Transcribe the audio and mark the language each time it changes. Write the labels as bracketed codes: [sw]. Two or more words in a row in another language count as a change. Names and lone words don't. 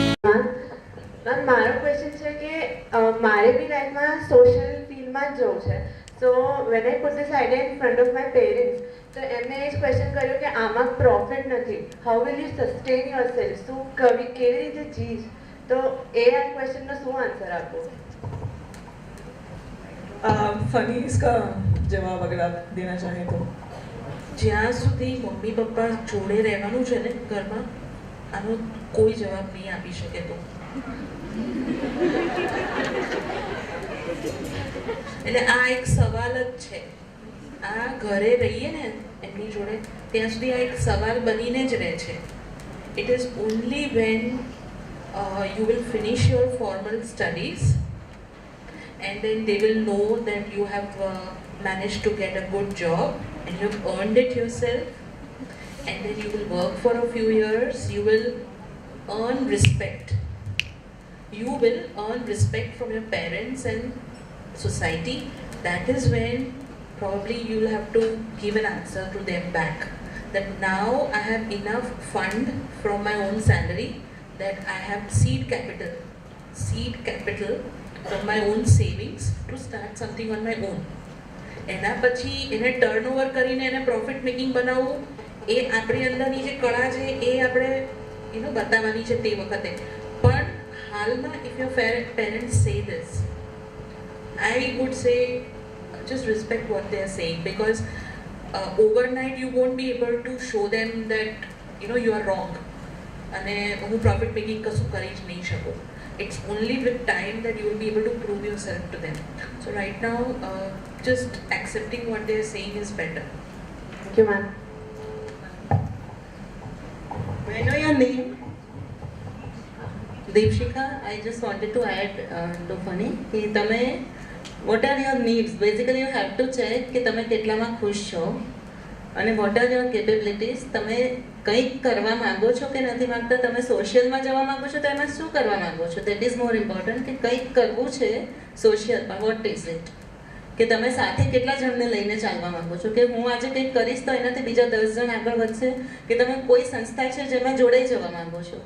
[gu] મેમ મારો ક્વેશ્ચન છે કે મારે બી લાઈફમાં [en] social fieldમાં [gu] જ જવું છે. [en] So when I put this idea in front of my parents, [gu] તો એમને એ જ ક્વેશ્ચન કર્યો કે આમાં પ્રોફિટ નથી, [en] How will you sustain your self, [gu] શું કેવી રીતે જીશ? તો એ આ ક્વેશ્ચનનો શું આન્સર આપો? [hi] फनी इसका जवाब अगर आप देना चाहें तो. [gu] જ્યાં સુધી મમ્મી પપ્પા જોડે રહેવાનું છે ને ઘરમાં, આનો કોઈ જવાબ નહીં આપી શકે. તો એટલે આ એક સવાલ જ છે. આ ઘરે રહીએ ને એમની જોડે ત્યાં સુધી આ એક સવાલ બનીને જ રહે છે. [en] It is only when you will finish your formal studies and then they will know that you have managed to get a good job and you have earned it yourself, and then you will work for a few years, you will earn respect. You will earn respect from your parents and society. That is when probably you will have to give an answer to them back that now I have enough fund from my own salary, that I have seed capital from my own savings to start something on my own. [gu] એના પછી એને ટર્નઓવર કરીને એને [en] profit making [gu] બનાવવું, એ આપણી અંદરની જે કળા છે એ આપણે બતાવવાની છે તે વખતે. પણ હાલમાં [en] If your parents say this, I would say just respect what they are saying, because overnight you won't be able to show them that you are wrong [gu] અને હું પ્રોફિટ મેકિંગ કશું કરી જ નહીં શકું. [en] It's only with time that you will be able to prove yourself to them. So right now, just accepting what they are saying is better. Thank you, ma'am. May I know your name? Deepshika, I just wanted to add to Funny [gu] કે તમે [en] what are your needs? Basically, you have to check [gu] કે તમે કેટલામાં ખુશ છો અને [en] what are your capabilities. [gu] તમે કંઈક કરવા માંગો છો કે નથી માંગતા, તમે સોશિયલમાં જવા માંગો છો તો એમાં શું કરવા માંગો છો, [en] that is more important. [gu] કે કંઈક કરવું છે સોશિયલમાં, [en] what is it, [gu] કે તમે સાથે કેટલા જણને લઈને ચાલવા માંગો છો, કે હું આજે કંઈક કરીશ તો એનાથી બીજા 10 જણ આગળ વધશે, કે તમે કોઈ સંસ્થા છે જેમાં જોડાઈ જવા માંગો છો.